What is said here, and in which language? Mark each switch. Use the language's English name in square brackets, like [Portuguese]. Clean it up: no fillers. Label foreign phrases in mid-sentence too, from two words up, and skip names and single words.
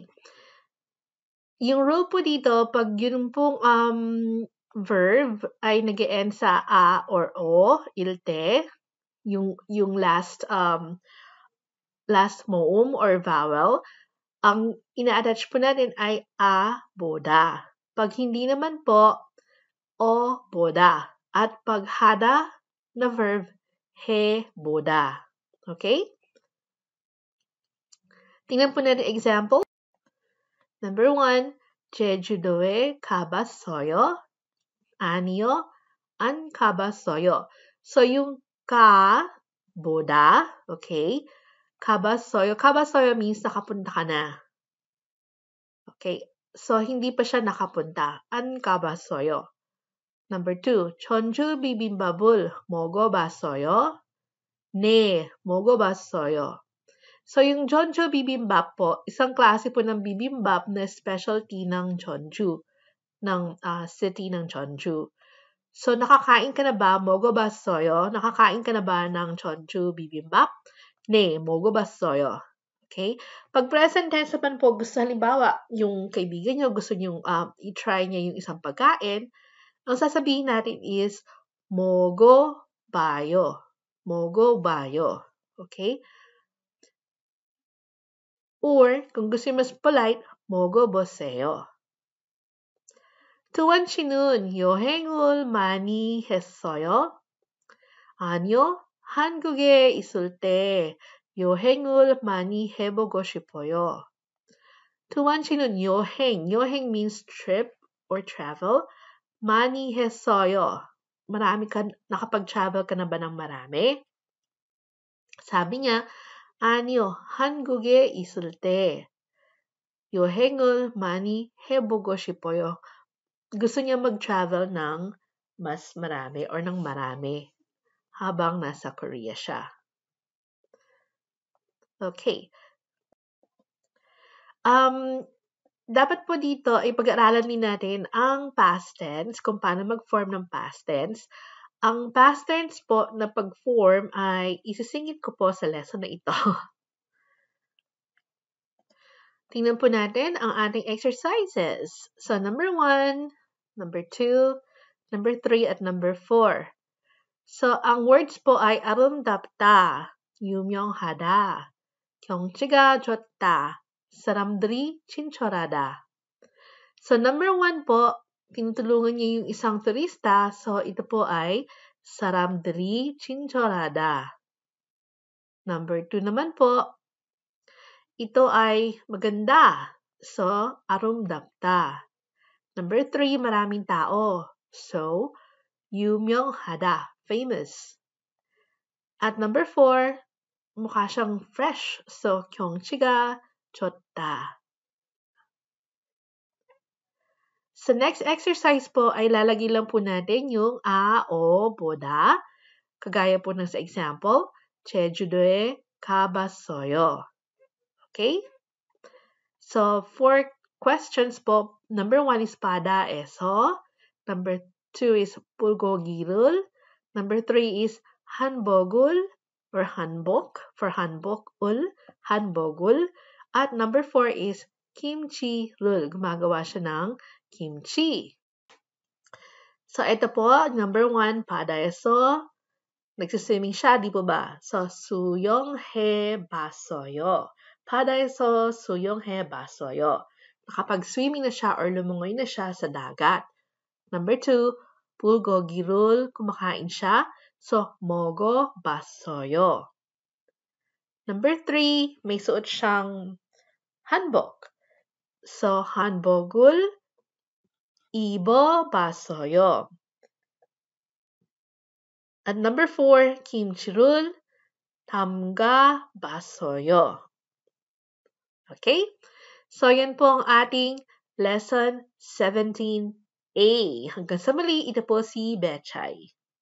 [Filipino] Yung rule po dito, pag yun pong verb ay nag-e-end sa a or o, ilte, yung last moem or vowel, ang ina-attach po natin ay a boda. Pag hindi naman po, o boda. At pag hada na verb, he boda. Okay? Tingnan po natin example. Number 1, [Korean] 제주도에 가봤어요? 아니요, 안 가봤어요. [Filipino] So, yung ka, boda, okay? [Korean] 가봤어요. 가봤어요 [Filipino] means nakapunta ka na. Okay? So, hindi pa siya nakapunta. [Korean] 안 가봤어요. Number 2, 전주 비빔밥을 먹어봤어요? 네, 먹어봤어요. [Filipino] So, yung Jeonju bibimbap po, isang klase po ng bibimbap na specialty ng Jeonju, ng city ng Jeonju. So, nakakain ka na ba? 먹어봤어요. Nakakain ka na ba ng Jeonju bibimbap? [Korean] 네, 먹어봤어요. Okay? [Filipino] Pag present tense naman po, gusto halimbawa, yung kaibigan nyo, gusto nyo i-try niya yung isang pagkain, ang sasabihin natin is, [Korean] 먹어봐요. 먹어봐요. [Filipino] Okay? Or, kung gusto mas polite, 먹어보세요. [Korean] 두원 씨는 여행을 많이 했어요? 아니요, 한국에 있을 때 여행을 많이 해보고 싶어요. 두원 씨는 여행 [English] means trip or travel. [Korean] 많이 했어요. [Filipino] nakapag-travel ka na ba ng marami? Sabi niya, [Korean] 아니요, 한국에 있을 때 여행을 많이 해보고 싶어요. [Filipino] Gusto niya mag-travel ng mas marami or ng marami habang nasa Korea siya. Okay. Dapat po dito ay pag-aaralan din natin ang past tense, kung paano mag-form ng past tense. Ang past tense po na pag-form ay isisingit ko po sa lesson na ito. Tingnan po natin ang ating exercises. So, number 1, number 2, number 3, at number 4. So, ang words po ay [Korean] 아름답다, 유명하다, 경치가 좋다, 사람들이 친절하다. [Filipino] So, number 1 po, tinutulungan niya yung isang turista. So, ito po ay [Korean] 사람들이 친절하다. [Filipino] Number 2 naman po, ito ay maganda. So, 아름답다. Number 3, maraming tao. So, 유명하다, famous. At number 4, mukha siyang fresh. So, [Korean] 경치가 좋다. [Filipino] Sa next exercise po ay lalagay lang po natin yung a, o, 보다. Kagaya po ng sa example, [Korean] 제주도에 가봤어요. [Filipino] Okay? So, 4 questions po. [English] Number 1 is 바다에서. Number 2 is 불고기를. Number 3 is 한복을 or 한복 for [Korean] 한복을, 한복을. [English] At number 4 is kimchi를. [Filipino] Gumagawa siya ng kimchi. So, ito po, number 1, 바다에서. Nagsiswimming siya, di po ba? So, [Korean] 수영해봤어요. 바다에서 수영해봤어요. [Filipino] Nakapag-swimming na siya or lumungoy na siya sa dagat. Number 2, 불고기를 kumakain siya. So, 먹어봤어요. Number 3, may suot siyang hanbok. So, [Korean] 한복을 입어봤어요. [Filipino] At number 4, [Korean] 김치를 담가봤어요. [Filipino] Okay? So, yan po ang ating lesson 17A. Hanggang sa muli, ito po si Betchay.